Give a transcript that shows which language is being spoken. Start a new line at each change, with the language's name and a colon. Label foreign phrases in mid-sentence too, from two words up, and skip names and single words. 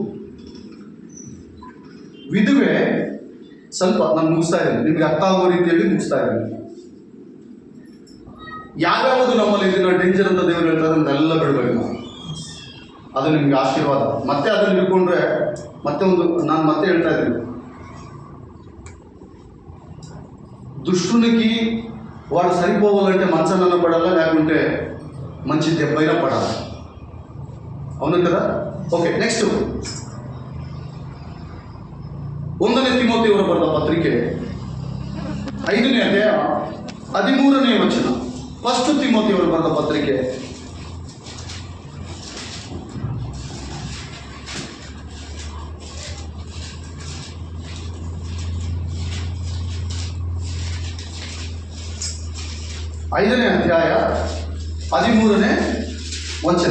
Kannada: ವಿಧವೆ ಸ್ವಲ್ಪ ನಾನು ಮುಗಿಸ್ತಾ ಇದ್ದೀನಿ, ನಿಮ್ಗೆ ಅರ್ಥ ಆಗೋ ರೀತಿಯಲ್ಲಿ ಮುಗಿಸ್ತಾ ಇದ್ದೀನಿ. ಯಾವ್ಯಾವುದು ನಮ್ಮಲ್ಲಿ ಇದನ್ನ ಡೇಂಜರ್ ಅಂತ ದೇವರು ಹೇಳ್ತಾರೆ ಅದನ್ನೆಲ್ಲ ಬಿಡಬೇಕು ನಾವು. ಅದು ನಿಮ್ಗೆ ಆಶೀರ್ವಾದ. ಮತ್ತೆ ಅದನ್ನು ಹಿಡ್ಕೊಂಡ್ರೆ ಮತ್ತೆ ನಾನು ಮತ್ತೆ ಹೇಳ್ತಾ ಇದ್ದೀನಿ,
Telugu: దుష్టునికి వాడు సరిపోవాలంటే మంచనన్న పడాలా, లేకుంటే మంచి దెబ్బైనా పడాలా. అవును కదా?
English: Okay, next
Kannada: 1ನೇ ತಿಮೋಥೆಯವರ ಬರೆದ ಪತ್ರಿಕೆ 5ನೇ ಅಧ್ಯಾಯ 13ನೇ ವಚನ. 1 ತಿಮೋಥೆಯವರ ಬರೆದ ಪತ್ರಿಕೆ 5ನೇ ಅಧ್ಯಾಯ 13ನೇ ವಚನ.